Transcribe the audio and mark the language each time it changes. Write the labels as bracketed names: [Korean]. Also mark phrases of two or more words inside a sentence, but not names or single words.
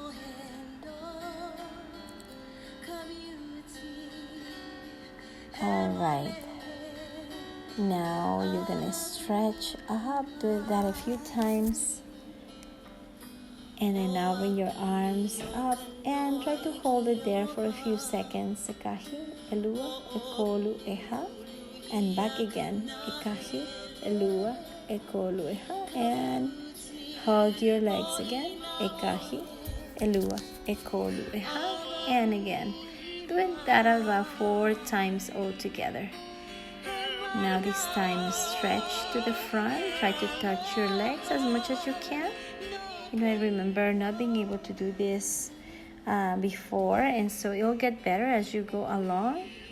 [English] All right. Now you're going to stretch up. Do that a few times. And then now bring your arms up and try to hold it there for a few seconds. [Hawaiian] Ekahi, elua, ekolu, eha. [English] And back again. [Hawaiian] Ekahi, elua, ekolu, eha. [English] And hug your legs again. [Hawaiian] Ekahi, elua, ekolu, eha. [English] And again. Doing that about 4 times altogether. Now this time stretch to the front. Try to touch your legs as much as you can. I remember not being able to do this before, and so it'll get better as you go along.